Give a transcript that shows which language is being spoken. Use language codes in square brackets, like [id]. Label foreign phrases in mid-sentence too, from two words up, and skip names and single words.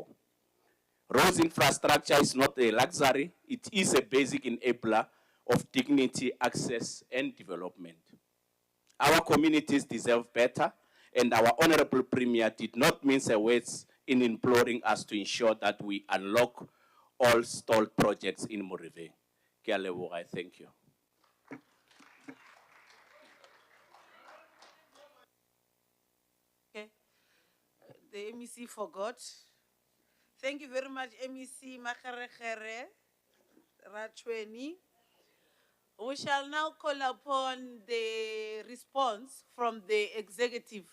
[en] Roads infrastructure is not a luxury, it is a basic enabler of dignity, access, and development. Our communities deserve better, and our Honorable Premier did not mince her words in imploring us to ensure that we unlock all stalled projects in Morive. [nso] Ke a leboga, [en] thank you. Okay. The MEC forgot. Thank you very much, MEC Makarekere Rachweni. We shall now call upon the response from the executive.